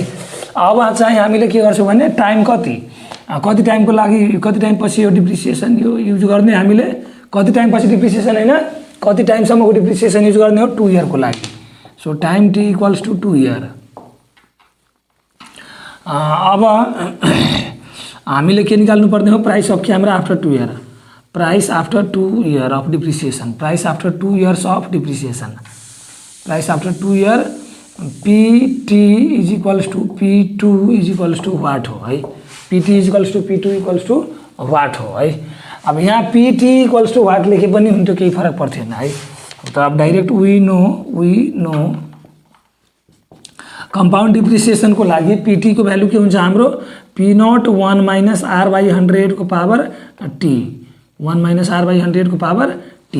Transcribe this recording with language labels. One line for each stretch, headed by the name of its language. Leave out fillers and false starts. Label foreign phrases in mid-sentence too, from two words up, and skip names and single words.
Nepali: अब चाहिँ हामीले के गर्छौँ भने टाइम कति टाइमको लागि, कति टाइम पछि यो डिप्रिसिएसन यो युज गर्ने हामीले, कति टाइम पछि डिप्रिसिएसन हैन, कति टाइमसम्मको डिप्रिसिएसन युज गर्ने हो?
English: 2
Nepali: इयरको लागि।
English: so time T equals to 2 year.
Nepali: अब हामीले के निकाल्नु पर्ने हो?
English: price of camera after 2 year. price after 2 year of depreciation, price after 2 years of depreciation, price after 2 year PT is equals to P2 is equals to what
Nepali: हो है,
English: PT is equals to P2 equals to what
Nepali: हो है। अब यहाँ
English: PT equals to what
Nepali: लेखे पनि हुन्थ्यो, केही फरक पर्थेन है। त अब
English: direct we know compound depreciation
Nepali: को लागि PT को भ्यालु के हुन्छ हाम्रो P0 1 माइनस R/100 को पावर T, 1 माइनस R/100 को पावर T।